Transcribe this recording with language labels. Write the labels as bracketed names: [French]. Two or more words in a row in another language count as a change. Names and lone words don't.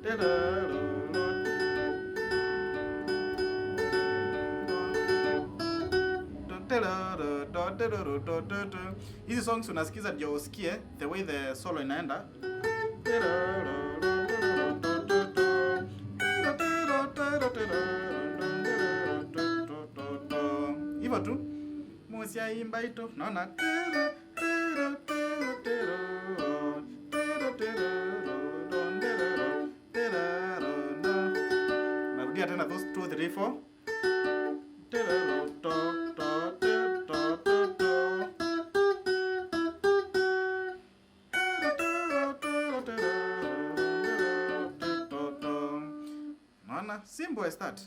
[Swahili] Hizi songs unasikiza ndio usikie [English] the way the solo [Swahili] inaenda. Hivyo tu. [Kamba] Musyai mbaito, [Swahili] naona. Narudia tena those 2 3 4. [English] Simple as that.